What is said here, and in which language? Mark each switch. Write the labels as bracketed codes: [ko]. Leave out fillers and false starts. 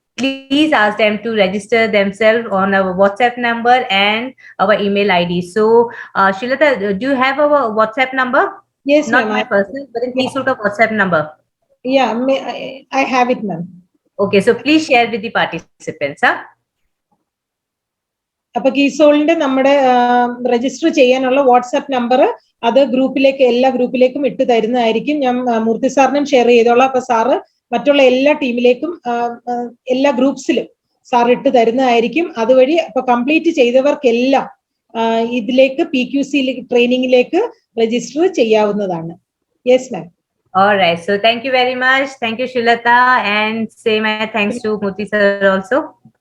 [en] Please ask them to register themselves on our WhatsApp number and our email ID. So, Shrilata, do you have our WhatsApp number? Yes, not my personal, but in KeySole ka WhatsApp number. Yeah, I have it, ma'am. Okay, so please share with the participants. [ml] അപ്പൊ കീസോളിന്റെ നമ്മുടെ register ചെയ്യാനുള്ള WhatsApp number അത് ഗ്രൂപ്പിലേക്ക്, എല്ലാ ഗ്രൂപ്പിലേക്കും ഇട്ട് തരുന്നതായിരിക്കും. ഞാൻ മൂർത്തി സാറിനും ഷെയർ ചെയ്തോളാം. അപ്പൊ സാറ് മറ്റുള്ള എല്ലാ ടീമിലേക്കും എല്ലാ ഗ്രൂപ്പ്സിലും സാർ ഇട്ട് തരുന്നതായിരിക്കും. അതുവഴി അപ്പൊ കംപ്ലീറ്റ് ചെയ്തവർക്കെല്ലാം ഇതിലേക്ക് PQC ട്രെയിനിങ്ങിലേക്ക് രജിസ്റ്റർ ചെയ്യാവുന്നതാണ്. [en] Yes ma'am. All right, so thank you very much. Thank you, Shrilata, and same thanks to Murthy sir also.